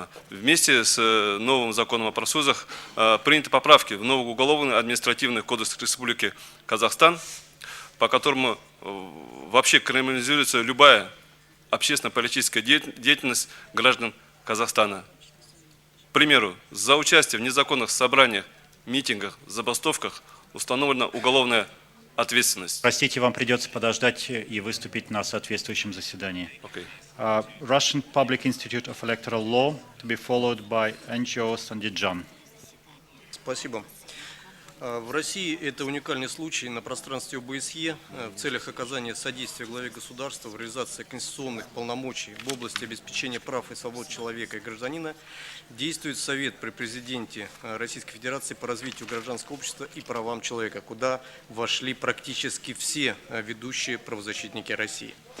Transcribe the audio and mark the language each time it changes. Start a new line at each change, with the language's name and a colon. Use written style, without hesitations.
Russian: Вместе с новым законом о профсоюзах приняты поправки в новый уголовный административный кодекс Республики Казахстан, по которому вообще криминализируется любая общественно-политическая деятельность граждан Казахстана. К примеру, за участие в незаконных собраниях, митингах, забастовках установлена уголовная ответственность. Простите, вам придется подождать и выступить на соответствующем заседании.
English: Okay. Russian Public Institute of Electoral Law, to be followed by NGO Sandijan.
Russian: Спасибо. В России это уникальный случай на пространстве ОБСЕ в целях оказания содействия главе государства в реализации конституционных полномочий в области обеспечения прав и свобод человека и гражданина действует Совет при президенте Российской Федерации по развитию гражданского общества и правам человека, куда вошли практически все ведущие правозащитники России.